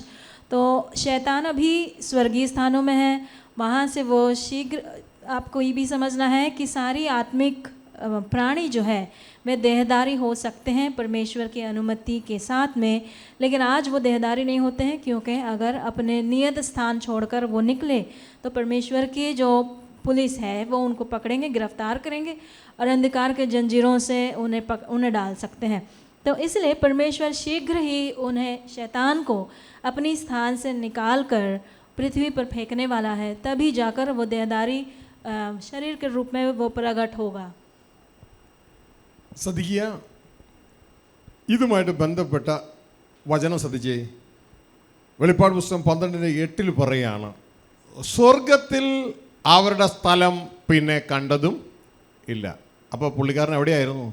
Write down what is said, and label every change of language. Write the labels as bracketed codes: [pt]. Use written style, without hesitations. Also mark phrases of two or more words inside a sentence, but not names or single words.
[hi] तो शैतान अभी स्वर्गीय स्थानों में है, वहाँ से वो शीघ्र, आपको ये भी समझना है कि सारी आत्मिक प्राणी जो है वे देहधारी हो सकते हैं परमेश्वर की अनुमति के साथ में, लेकिन आज वो देहधारी नहीं होते हैं, क्योंकि अगर अपने नियत स्थान छोड़कर वो निकले तो परमेश्वर की जो पुलिस है वो उनको पकड़ेंगे, गिरफ्तार करेंगे और अंधकार के जंजीरों से उन्हें डाल सकते हैं. तो इसलिए परमेश्वर शीघ्र ही उन्हें, शैतान को अपनी स्थान से निकाल कर पृथ्वी पर फेंकने वाला है. तभी जाकर वो देहधारी शरीर के रूप में वो प्रकट होगा. [ml] ശ്രദ്ധിക്കുക, ഇതുമായിട്ട് ബന്ധപ്പെട്ട വചനം ശ്രദ്ധിച്ചേ. വെളിപ്പാട് പുസ്തകം 12:8 പറയുകയാണ്, സ്വർഗത്തിൽ അവരുടെ സ്ഥലം പിന്നെ കണ്ടതും ഇല്ല. അപ്പോൾ പുള്ളിക്കാരൻ എവിടെയായിരുന്നു?